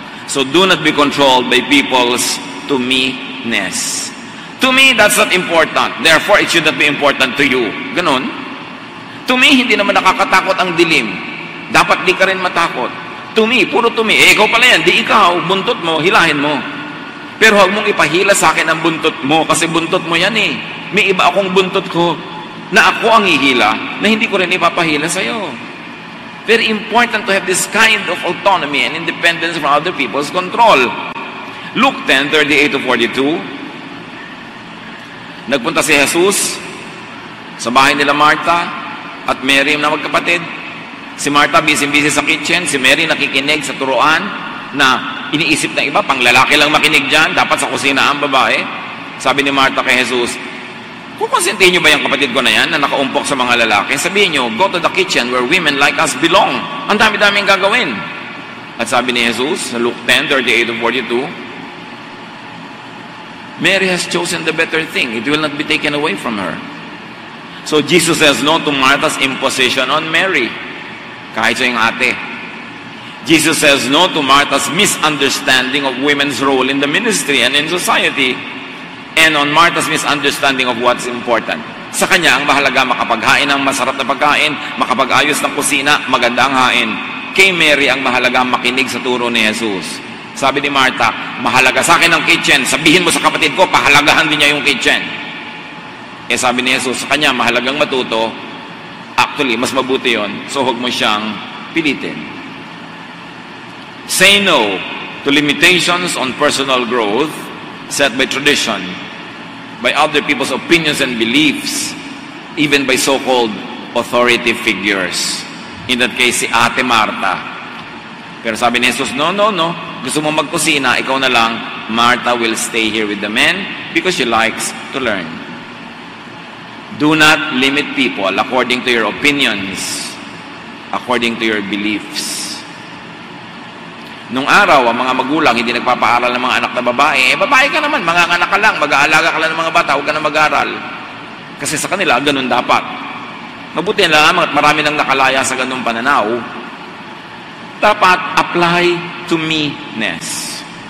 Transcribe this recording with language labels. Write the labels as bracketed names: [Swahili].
[English] So do not be controlled by people's to-me-ness. To me, that's not important. Therefore, it should not be important to you. [Filipino] Ganon. [English] To me, [Filipino] hindi naman nakakatakot ang dilim. Dapat di ka rin matakot. [English] To me, [Filipino] puro to me. Ikaw pala yan. Di ikaw, buntot mo, hilahin mo. Pero huwag mong ipahila sa akin ang buntot mo kasi buntot mo yan eh. May iba akong buntot ko na ako ang hihila na hindi ko rin ipapahila sa'yo. [English] Very important to have this kind of autonomy and independence from other people's control. [Filipino] Luke 10:38-42. Nagpunta si Jesus sa bahay nila Martha at Mary na magkapatid. Si Martha busy sa kitchen, si Mary nakikinig sa turuan na iniisip ng iba, pang lalaki lang makinig dyan, dapat sa kusina ang babae. Sabi ni Martha kay Jesus, kukonsentin niyo ba yung kapatid ko na yan na nakaumpok sa mga lalaki? Sabihin niyo, [English] go to the kitchen where women like us belong. [Filipino] Ang dami-daming gagawin. At sabi ni Jesus sa [English] Luke 10:38-42, Mary has chosen the better thing. It will not be taken away from her. So Jesus says no to Martha's imposition on Mary. [Filipino] Kahit siya yung ate. [English] Jesus says no to Martha's misunderstanding of women's role in the ministry and in society. And on Martha's misunderstanding of what's important. [Filipino] Sa kanya, ang mahalaga makapaghain ng masarap na pagkain, makapag-ayos ng kusina, maganda ang hain. Kay Mary, ang mahalaga makinig sa turo ni Jesus. Sabi ni Martha, mahalaga sa akin ang kitchen. Sabihin mo sa kapatid ko, pahalagahan din niya yung kitchen. Eh sabi ni Jesus, sa kanya, mahalagang matuto. Actually, mas mabuti yon. So huwag mo siyang pilitin. [English] Say no to limitations on personal growth set by tradition, by other people's opinions and beliefs, even by so-called authority figures. In that case, [Filipino] si Ate Martha. Pero sabi ni Jesus, no. Gusto mo magkusina, ikaw na lang. [English] Martha will stay here with the men because she likes to learn. Do not limit people according to your opinions, according to your beliefs. [Filipino] Nung araw, ang mga magulang hindi nagpapaaral ng mga anak na babae. Babae ka naman, mga anak ka lang, mag-aalaga ka lang ng mga bata, huwag ka na mag-aral. Kasi sa kanila, ganun dapat. Mabuti na lang at marami nang nakalaya sa ganung pananaw. Dapat [English] apply to me-ness.